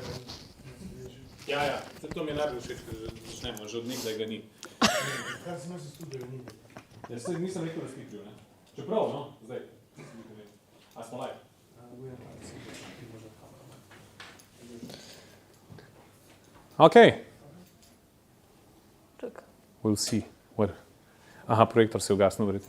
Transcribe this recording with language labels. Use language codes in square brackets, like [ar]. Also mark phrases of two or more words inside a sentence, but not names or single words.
[sl] Ja, to mi je najbolj všeč, ker začnemo, že od nekdaj ga ni. Kaj se nas studio ni? Jaz se nisem rekel, da spiklju, ne? Čeprav, no, zdaj. A smo live? Okay. Čakaj. [en] We'll see. What? [sl] Aha, projektor se je ugasnil, verjetno.